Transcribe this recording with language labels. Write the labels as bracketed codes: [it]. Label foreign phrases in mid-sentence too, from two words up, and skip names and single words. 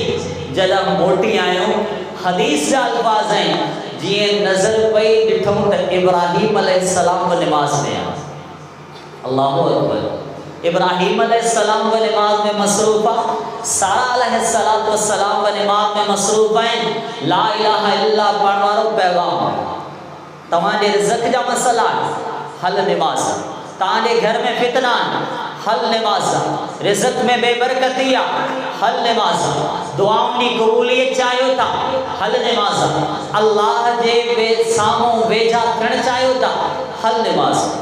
[sd] जॾहिं मोटी आहियूं, हदीस जा अल्फाज़ आहिनि, जीअं नज़र पई ॾिठूं त इब्राहीम अलैहिस्सलाम निमाज़ में आहे। [ar] الله أكبر, [sd] इब्राहीम अलैहिस्सलाम निमाज़ में मसरूफ़ आहे, सारा अलैहिस्सलाम निमाज़ में मसरूफ़ आहिनि। [ar] لا إله إلا الله [sd] पढ़ण वारो पैगाम आहे, तव्हांजे रिज़्क़ जा मसला आहिनि, हल निमाज़, तव्हांजे घर में फितना आहिनि, हल निमाज़, रिज़्क़ में बेबरकती आहे, हल निमाज़, दुआउनि जी क़बूलियत चाहियो था, हल निमाज़, अल्लाह जे साम्हूं वेझा थियणु चाहियो था, हल निमाज़।